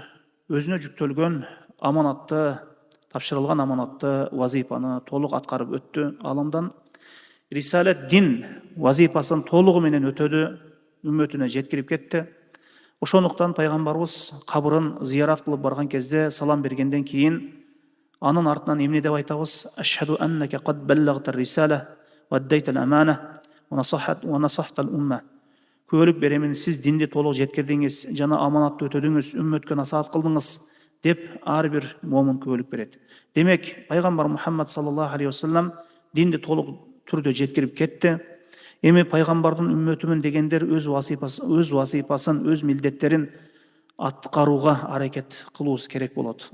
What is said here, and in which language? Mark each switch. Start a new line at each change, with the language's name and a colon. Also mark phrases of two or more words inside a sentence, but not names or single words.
Kyrgyz: Өзүнө жүктөлгөн аманатты, тапшырылган аманатты, вазифаны толук аткарып өттү. Ааламдан рисалет дин вазифасын толугу менен өтөдү, үммөтүнө жеткирип кетти. Ошондуктан пайгамбарыбыз кабырын зиярат кылып барган кезде салам бергенден кийин анын артынан эмне деп айтабыз?
Arabic: أشهد أنك قد بلغت الرسالة وأديت الأمانة ونصحت الأمة.
Kyrgyz: Күбөлүк беремин, сиз динди толук жеткирдиңиз жана аманатты өтөдүңүз, үммөткө насаат кылдыңыз деп ар бир момун күбөлүк берет. Демек, пайгамбар Мухаммад
Arabic: صلى الله عليه وسلم
Kyrgyz: динди толук түрдө жеткирип кетти. Эми пайгамбардын үммөтүмүн дегендер өз вазифасын, өз милдеттерин аткарууга аракет кылуусу керек болот.